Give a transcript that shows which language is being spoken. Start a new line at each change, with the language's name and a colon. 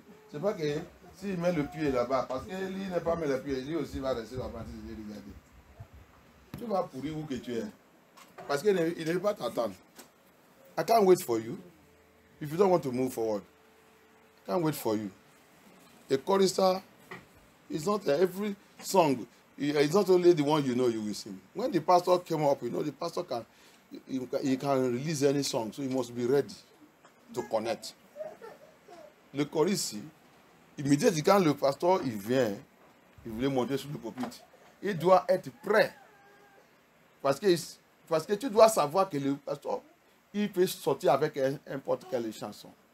French: C'est pas que s'il met le pied là-bas, parce que lui n'est pas mis le pied, lui aussi va rester là-bas et regarder. Tu vas pourrir où que tu es. Parce qu'il ne veut pas t'attendre.
English: I can't wait for you. If you don't want to move forward, I can't wait for you. A chorister is not every song. It's not only the one you know you will sing. When the pastor came up, the pastor he can release any song, so he must be ready to connect.
French: Le choriste, immédiatement quand le pasteur il vient, il voulait monter sur le pupitre, il doit être prêt. Parce que tu dois savoir que le pasteur, il peut sortir avec n'importe quelle chanson.